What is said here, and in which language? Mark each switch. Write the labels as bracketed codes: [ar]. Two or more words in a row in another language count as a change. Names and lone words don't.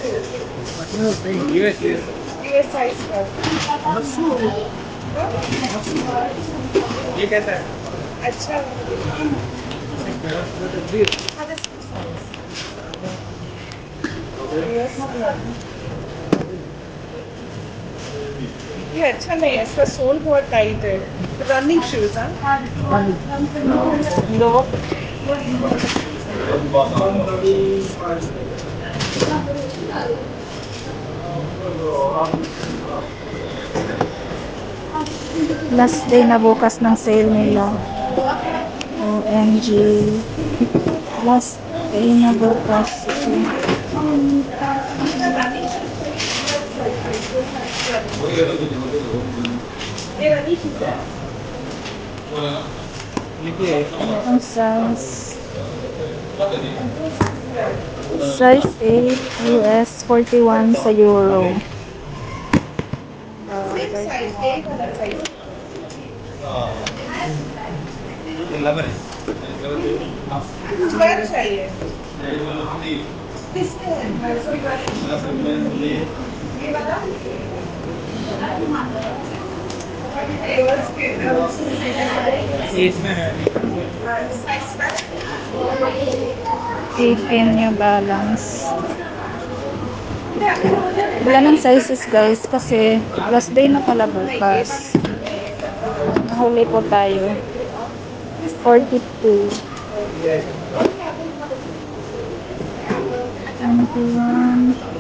[en] US US size [hi] का ये कैसा है अच्छा ये अच्छा नहीं है इसका सोल बहुत टाइट है [en] running shoes [hi] हाँ लो [en] Last day [tl] na bukas ng sale nila. OMG. [en] Last day [tl] na bukas. Ang size. Size 8 US 41 sa Euro. [hi] स्क्वायर चाहिए ये वाला इसमें है [tl] 18 New Balance. Wala ng [en] sizes guys [tl] kasi [en] last day [tl] na pala bukas. Nahuli po tayo. 42. 21.